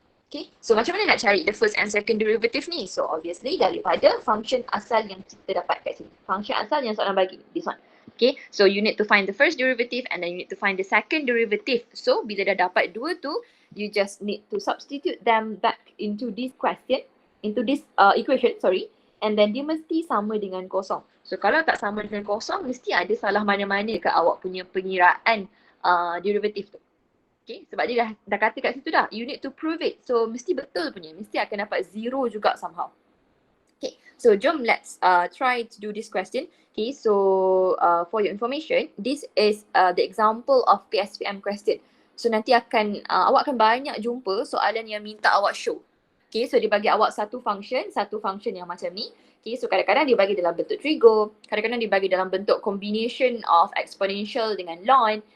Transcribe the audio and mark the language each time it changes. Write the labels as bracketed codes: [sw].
[ms] Okay, so macam mana nak cari [en] the first and second derivative [ms] ni? [en] So obviously [ms] daripada function asal yang kita dapat kat sini. Function asal yang soalan bagi, [en] this one. Okay, so you need to find the first derivative and then you need to find the second derivative. So [ms] bila dah dapat dua tu, [en] you just need to substitute them back into this question, into this equation, sorry. And then [ms] dia mesti sama dengan kosong. So kalau tak sama dengan kosong, mesti ada salah mana-mana kat awak punya pengiraan derivative tu. Okay, sebab dia dah kata kat situ dah, [en] you need to prove it. [ms] So mesti betul punya, mesti akan dapat 0 juga [en] somehow. Okay, so [ms] jom [en] let's try to do this question. Okay, so for your information, this is the example of PSPM question. [ms] So nanti akan, awak akan banyak jumpa soalan yang minta awak show. Okay, so dia bagi awak satu function yang macam ni. Okay, so kadang-kadang dia bagi dalam bentuk trigo, kadang-kadang dia bagi dalam bentuk [en] combination of exponential [ms] dengan ln.